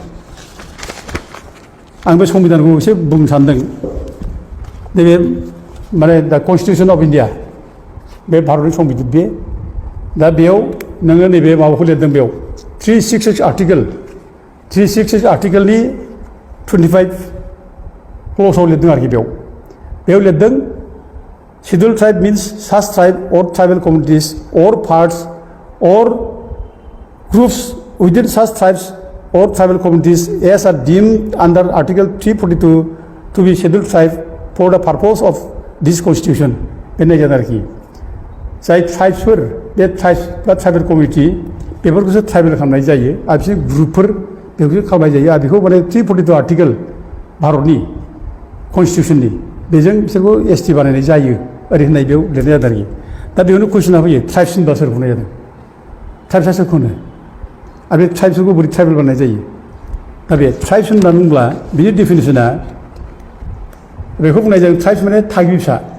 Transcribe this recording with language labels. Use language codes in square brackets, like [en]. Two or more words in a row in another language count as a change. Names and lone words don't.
[brx] आं बे संबिधानखौ एसे बुंनो सानदों नैबे माने दा कनस्टिटिउसन अफ इन्डिया बे भारतनि संबिजित बे दा बेयाव नोङो नैबे माबाखौ लिरदों बेयाव 366 आर्टिकेलनि 25 क्ल'साव लिरदों आरोखि बेयाव लिरदों [en] scheduled tribe means such tribe or tribal communities or parts or groups within such tribes or tribal communities as are deemed under Article 342 to be scheduled tribe for the purpose of this constitution [brx] बे नायगोन आरोखि जाय ट्राइब्सफोर बे ट्राइब्स बा [en] tribal committee [brx] बेफोरखौसो ट्राइबेल खालामनाय जायो आरो बिसोर ग्रुपफोर बेखौसो खालामनाय जायो आरो बेखौ माने 342 आर्टिकेल भारतनि कन्स्टिटिउसननि बेजों बिसोरखौ एसटि बानायनाय जायो ओरै होननाय बेयाव लिरनाय जादों आरोखि दा बेयावनो कुइसना फैयो ट्राइब्स होनबा सोरखौ होननाय जादों ट्राइब्सआ सोरखौ होनो आरो बे ट्राइब्सफोरखौ बोरै ट्राइबेल बानायनाय जायो दा बे ट्राइब्स होननानै बुङोब्ला बिनि डेफिनेसना बेखौ बुंनाय जायो ट्राइब्स माने थागिबि फिसा